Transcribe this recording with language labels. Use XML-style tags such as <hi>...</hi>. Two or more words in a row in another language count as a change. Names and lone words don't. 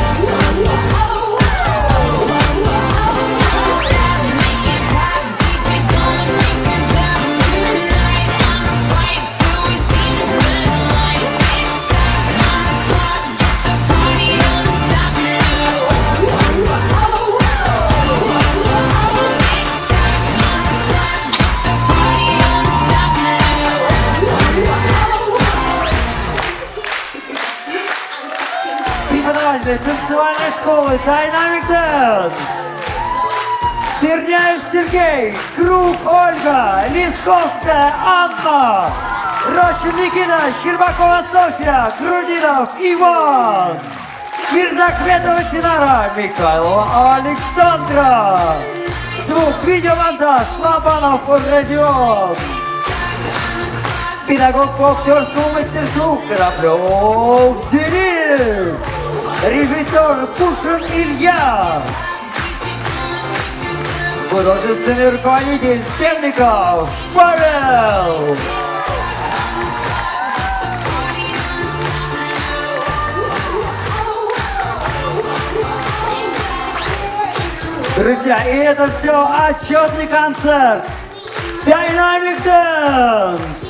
<en>Don't stop, make it pop. DJ gonna speak this up tonight. I'ma fight till we see the sunlight. Tick tock on the clock, get the party on stop now.</en> <ru>Преподаватель танцевальной школы Dynamic Dance. Терняев Сергей, Круг Ольга, Лисковская Анна, Рощин Никита, Щербакова Софья, Грудинов Иван, Мирзахметова Тинара, Михайлова Александра. Звук, видеомонтаж, Лобанов Родион. Педагог по актерскому мастерству Кораблев Денис. Режиссер Пушин Илья. Художественный руководитель Темников Павел. Друзья, и это все отчетный концерт Dynamic Dance.</ru>